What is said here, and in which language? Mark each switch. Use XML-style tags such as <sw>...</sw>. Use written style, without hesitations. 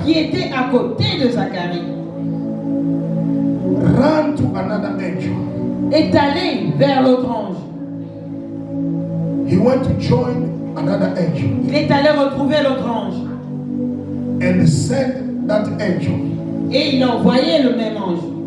<fr>qui était à côté de Zacharie</fr> <en>ran to another angel.</en> <fr>est allé vers l'autre ange.</fr> <en>He went to join another angel</en> <fr>Il est allé retrouver l'autre ange.</fr> <en>and sent that angel.</en> <fr>Et il a envoyé le même ange.</fr>